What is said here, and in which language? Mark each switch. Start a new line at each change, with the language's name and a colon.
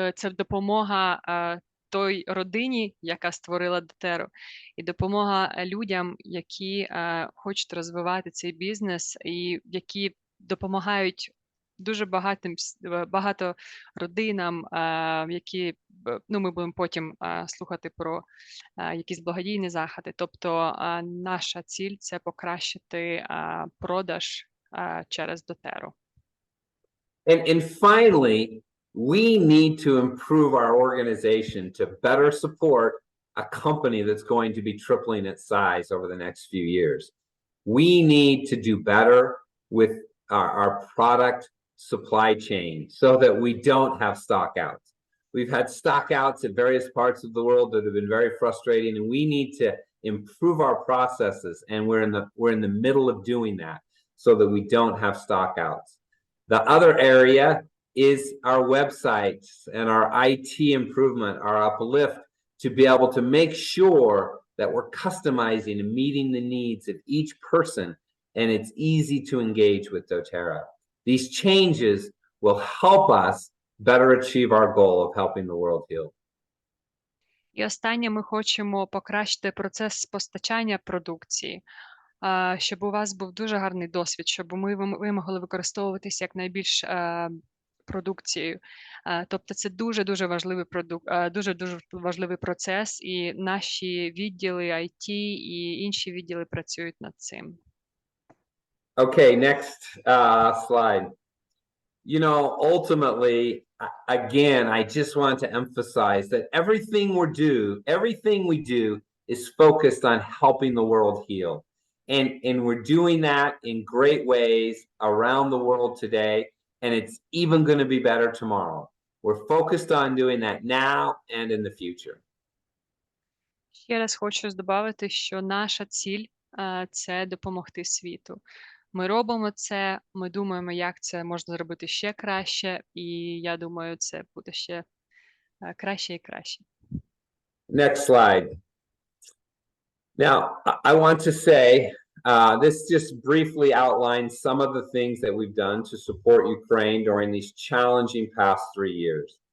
Ukrainian: допомога той родині, яка створила doTerra, і допомога людям, які хочуть розвивати цей бізнес і які допомагають дуже багато родинам, які, ну, ми будемо потім слухати про якісь благодійні заходи. Тобто наша ціль – це покращити продаж через doTerra.
English: And finally, we need to improve our organization to better support a company that's going to be tripling its size over the next few years. We need to do better with our product supply chain so that we don't have stockouts. We've had stockouts at various parts of the world that have been very frustrating, and we need to improve our processes, and we're in the middle of doing that so that we don't have stockouts. The other area is our websites and our IT improvement, our uplift, to be able to make sure that we're customizing and meeting the needs of each person, and it's easy to engage with doTerra. These changes will help us better achieve our goal of helping the world heal.
Ukrainian: І останнє, ми хочемо покращити процес постачання продукції, щоб у вас був дуже гарний досвід, щоб ви могли використовуватися якнайбільш продукцією. Тобто це дуже-дуже важливий дуже-дуже важливий процес, і наші відділи IT і інші відділи працюють над цим.
English: Okay, next slide. You know, ultimately, again, I just want to emphasize that everything we do is focused on helping the world heal. And we're doing that in great ways around the world today, and it's even going to be better tomorrow. We're focused on doing that now and in the future.
Ukrainian: Ще раз хочу додати, що наша ціль – це допомогти світу. Ми робимо це, ми думаємо, як це можна зробити ще краще, і я думаю, це буде ще краще і краще.
English: Next slide. Now, I want to say, this just briefly outlines some of the things that we've done to support Ukraine during these challenging past 3 years.